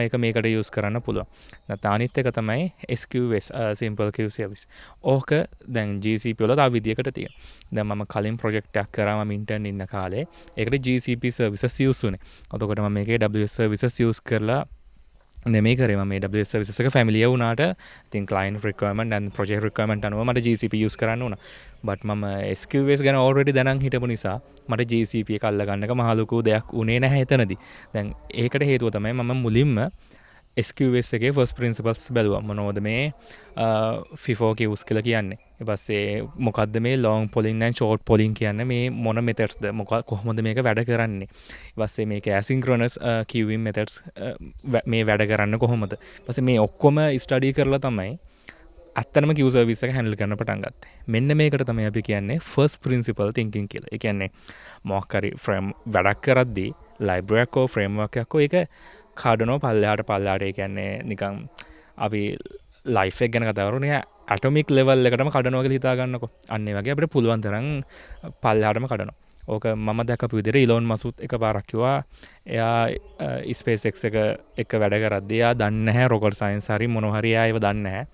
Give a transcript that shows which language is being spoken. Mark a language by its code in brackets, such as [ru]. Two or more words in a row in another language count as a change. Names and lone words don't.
[si] ඒක මේකට use කරන්න පුළුවන්. නැත්නම් අනිත් එක තමයි SQS simple queue service. ඕක දැන් GCP වල තව විදියකට තියෙනවා. දැන් මම කලින් project එකක් කරා මම intern ඉන්න කාලේ. ඒකට GCP services use වුනේ. එතකොට මම මේකේ AWS services use කරලා නෙමෙයි කරේ මම AWS services එක familiar වුණාට ඉතින් [en] client requirement and project requirement [si] අනුව මට GCP use කරන්න උනා. but මම SQS ගැන already දැනන් හිටපු නිසා මට GCP එක අල්ල ගන්නක මහ ලොකු දෙයක් උනේ නැහැ එතනදී. දැන් ඒකට හේතුව තමයි මම මුලින්ම SQS එකේ [en] first principles [si] බැලුවා. මොනවද මේ [en] FIFO queues [si] කියලා කියන්නේ. ඊට පස්සේ මොකද්ද මේ [en] long polling and short polling [si] කියන්නේ මේ මොන methodsද කොහොමද මේක වැඩ කරන්නේ. ඊට පස්සේ මේක [en] asynchronous queuing methods [si] මේ වැඩ කරන්න කොහොමද. ඊට පස්සේ මේ ඔක්කොම study කරලා තමයි අත්තනම [en] queue service [si] එක handle කරන්න පටන් ගත්තේ. මෙන්න මේකට තමයි අපි කියන්නේ [en] first principle thinking [si] කියලා. ඒ කියන්නේ මොකක් හරි frame වැඩක් කරද්දී library එකක් හෝ framework එකක් හෝ ඒක කාඩනෝ පල්ලෙහාට ඒ කියන්නේ නිකන් අපි ලයිෆ් එක ගැන කතා කරන්නේ [en] atomic level [si] එකටම කඩනවා කියලා හිතා ගන්නකො. අන්න ඒ වගේ අපිට පුළුවන් තරම් පල්ලෙහාටම කඩනවා. ඕක මම දැකපු විදිහට ඉලෝන් මස්කුත් එකපාරක් කිව්වා එයා SpaceX එක වැඩ කරද්දී එයා දන්නේ නැහැ [en] rocket science [si] හරි මොනවා හරි එයා ඒව දන්නේ නැහැ.